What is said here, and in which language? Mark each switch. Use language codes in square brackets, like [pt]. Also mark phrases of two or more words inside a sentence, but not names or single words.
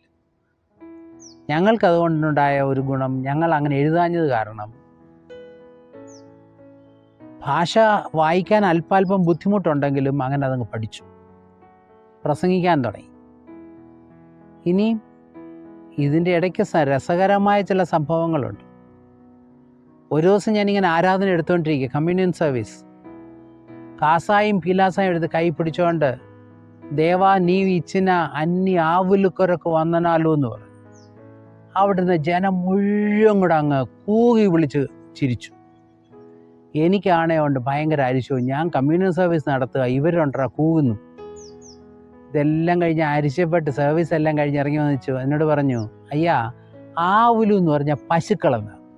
[ml] ഞങ്ങൾക്കതുകൊണ്ടുണ്ടായ ഒരു ഗുണം, ഞങ്ങൾ അങ്ങനെ എഴുതാഞ്ഞത് കാരണം ഭാഷ വായിക്കാൻ അല്പാൽപ്പം ബുദ്ധിമുട്ടുണ്ടെങ്കിലും അങ്ങനെ അതങ്ങ് പഠിച്ചു, പ്രസംഗിക്കാൻ തുടങ്ങി. ഇനി ഇതിൻ്റെ ഇടയ്ക്ക് രസകരമായ ചില സംഭവങ്ങളുണ്ട്. ഒരു ദിവസം ഞാനിങ്ങനെ ആരാധന എടുത്തുകൊണ്ടിരിക്കുക, കമ്മ്യൂണിയൻ സർവീസ്, കാസായും പീലാസായും എടുത്ത് കൈ പിടിച്ചുകൊണ്ട് [te] దేవా నీవు ఇచ్చిన అన్ని ఆవుల కొరకు వందనాలు [ml] అని പറഞ്ഞു. അവിടുന്ന് ജനം മുഴുവൻ കൂടെ അങ്ങ് കൂകി വിളിച്ച് ചിരിച്ചു. എനിക്കാണേ കൊണ്ട് ഭയങ്കര അരിശവും. ഞാൻ കമ്മ്യൂണിറ്റി സർവീസ് നടത്തുക, ഇവരുണ്ടാ കൂകുന്നു. ഇതെല്ലാം കഴിഞ്ഞ് അരിശപ്പെട്ട് സർവീസ് എല്ലാം കഴിഞ്ഞ് ഇറങ്ങി വന്നിച്ചു എന്നോട് പറഞ്ഞു, അയ്യാ ആവുലു എന്ന് പറഞ്ഞ പശുക്കളെന്ന്.